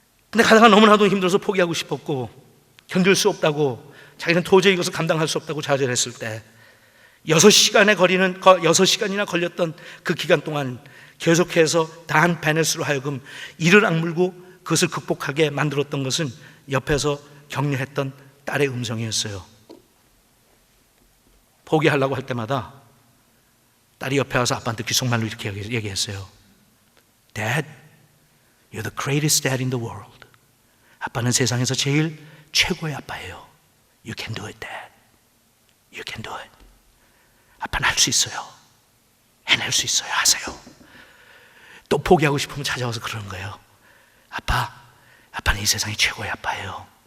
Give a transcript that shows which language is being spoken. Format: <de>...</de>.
<ko>근데 가다가 너무나도 힘들어서 포기하고 싶었고, 견딜 수 없다고, 자기는 도저히 이것을 감당할 수 없다고 좌절했을 때 6시간이나 걸렸던 그 기간 동안 계속해서 단 베넷으로 하여금 이를 악물고 그것을 극복하게 만들었던 것은 옆에서 격려했던 딸의 음성이었어요. 포기하려고 할 때마다 딸이 옆에 와서 아빠한테 귓속말로 이렇게 얘기했어요.</ko> <en>Dad, you're the greatest dad in the world.</en> <ko>아빠는 세상에서 제일 최고의 아빠예요.</ko> <en>You can do it, Dad. You can do it.</en> <ko>아빠는 할 수 있어요. 해낼 수 있어요. 하세요. 또 포기하고 싶으면 찾아와서 그러는 거예요. 아빠는 이 세상이 최고의 아빠예요.</ko>